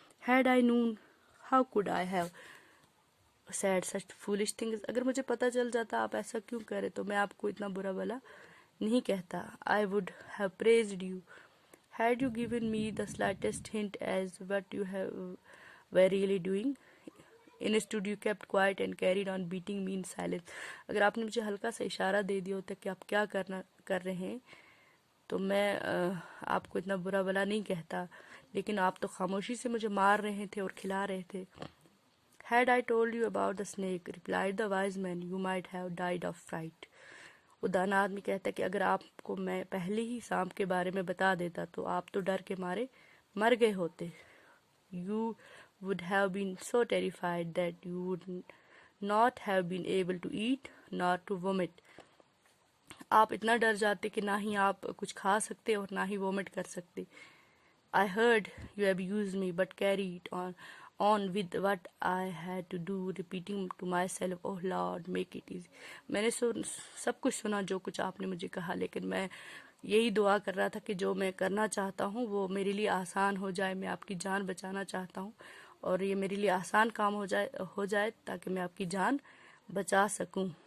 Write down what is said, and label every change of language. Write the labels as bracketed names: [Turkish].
[English] Had I known, how could I have said such foolish things. [Urdu] اگر مجھے پتہ چل جاتا آپ ایسا کیوں کرے تو میں آپ کو اتنا برا بھلا نہیں کہتا. [English] I would have praised you had you given me the slightest hint as what you were really doing. Instead you kept quiet and carried on beating me in silence. [Urdu] اگر آپ نے مجھے ہلکا سا اشارہ دے دیا ہوتا کہ آپ کیا کر رہے ہیں تو میں آپ کو اتنا برا بھلا نہیں کہتا، لیکن آپ تو خاموشی سے مجھے مار رہے تھے اور کھلا رہے تھے. [English] Had I told you about the snake, replied the wise man, you might have died of fright. [Urdu] وہ دانا آدمی کہتا ہے کہ اگر آپ کو میں پہلے ہی سانپ کے بارے میں بتا دیتا تو آپ تو ڈر کے مارے مر گئے ہوتے. [English] You would have been so terrified that you would not have been able to eat nor to vomit. [Urdu] آپ اتنا ڈر جاتے کہ نہ ہی آپ کچھ کھا سکتے اور نہ ہی وومٹ کر سکتے. [English] I heard you abused me but carried on with what I had to do, repeating to myself, oh Lord, make it easy. [Urdu] میں نے سب کچھ سنا جو کچھ آپ نے مجھے کہا، لیکن میں یہی دعا کر رہا تھا کہ جو میں کرنا چاہتا ہوں وہ میرے لیے آسان ہو جائے. میں آپ کی جان بچانا چاہتا ہوں اور یہ میرے لیے آسان کام ہو جائے تاکہ میں آپ کی جان بچا سکوں.